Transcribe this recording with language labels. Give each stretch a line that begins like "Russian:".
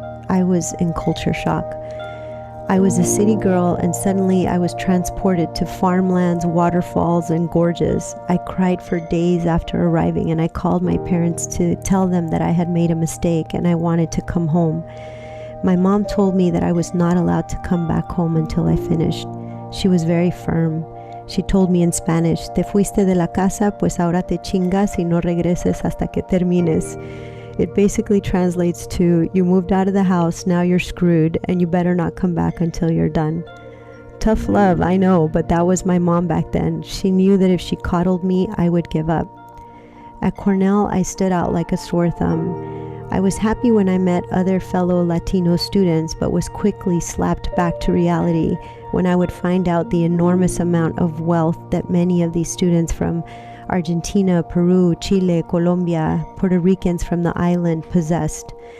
English: I was in culture shock. I was a city girl, and suddenly I was transported to farmlands, waterfalls, and gorges. I cried for days after arriving, and I called my parents to tell them that I had made a mistake and I wanted to come home. My mom told me that I was not allowed to come back home until I finished. She was very firm. She told me in Spanish,
Spanish: "Te fuiste de la casa, pues ahora te chingas y no regreses hasta que termines."
English: It basically translates to, "You moved out of the house, now you're screwed, and you better not come back until you're done." Tough love, I know, but that was my mom back then. She knew that if she coddled me, I would give up. At Cornell, I stood out like a sore thumb. I was happy when I met other fellow Latino students, but was quickly slapped back to reality when I would find out the enormous amount of wealth that many of these students from Argentina, Peru, Chile, Colombia, Puerto Ricans from the island possessed.